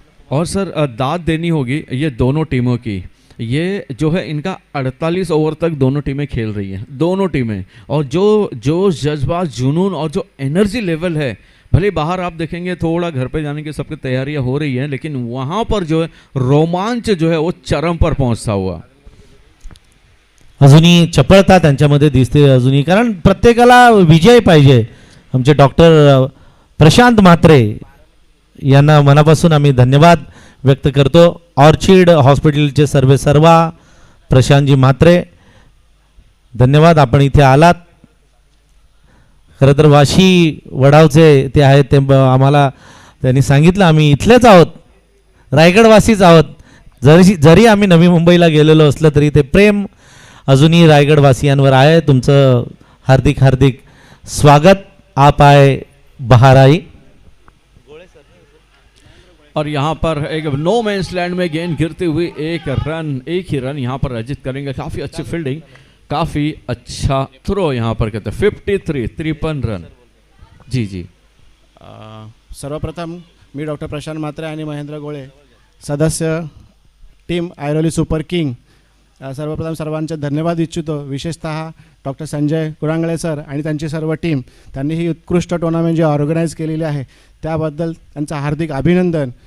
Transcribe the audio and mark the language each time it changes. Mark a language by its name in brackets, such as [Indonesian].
[Hindi] और सर दाद देनी होगी ये दोनों टीमों की. ये जो है इनका 48 ओवर तक दोनों टीमें खेल रही हैं, दोनों टीमें. और जो जज्बात, जुनून और जो एनर्जी लेवल है, भले बाहर आप देखेंगे थोड़ा घर पे जाने की सबकी तैयारियां हो रही हैं, लेकिन वहाँ पर जो है रोमांच जो है वो चरम पर पहुँचता हुआ. [Marathi] अजूनही चपळता त्यांच्यामध्ये दिसते अजूनही, कारण प्रत्येकाला विजय पाहिजे. आमचे डॉक्टर प्रशांत म्हात्रे यांना मनापासून आम्ही धन्यवाद व्यक्त करतो. ऑर्चिड हॉस्पिटलचे सर्वा प्रशांतजी म्हात्रे, धन्यवाद आपण इथे आलात. खरं तर वाशी वडावचे ते आहेत, ते आम्हाला त्यांनी सांगितलं आम्ही इथलेच आहोत, रायगडवासीच आहोत. जरी आम्ही नवी मुंबईला गेलेलो असलं तरी ते प्रेम अजूनही रायगडवासियांवर आहे. तुमचं हार्दिक हार्दिक स्वागत. [Hindi] आप आए बहाराई. और यहाँ पर एक नो मैंस लैंड में गेंद गिरती हुई एक ही रन यहाँ पर अर्जित करेंगे. काफ़ी अच्छी फील्डिंग, काफ़ी अच्छा थ्रो यहाँ पर कहते हैं. 53 रन. जी [Marathi] सर्वप्रथम मी डॉक्टर प्रशांत म्हात्रे आणि महेंद्र गोळे, सदस्य टीम ऐरोली सुपर किंग, सर्वप्रथम सर्वांचे धन्यवाद इच्छितो. विशेषतः डॉक्टर संजय कुरांगळे सर आणि त्यांची सर्व टीम, त्यांनी ही उत्कृष्ट टुर्नामेंट जी ऑर्गनाईज केलेली आहे त्याबद्दल त्यांचं हार्दिक अभिनंदन.